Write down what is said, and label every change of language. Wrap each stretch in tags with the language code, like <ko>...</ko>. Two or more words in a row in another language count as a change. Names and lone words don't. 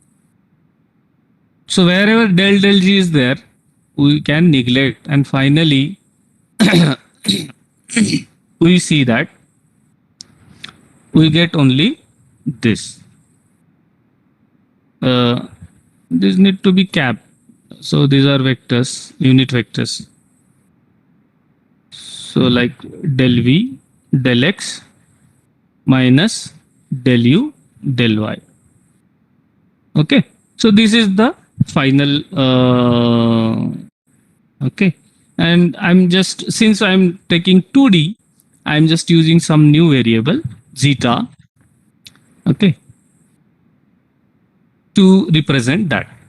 <en>So wherever del G is there, we can neglect, and finally we see that we get only this. This need to be capped. So these are vectors, unit vectors. So like del v del x minus del u del y. Okay. So this is the final. Okay. And I'm just, since I'm taking 2D, I'm just using some new variable zeta. Okay. To represent that.</en>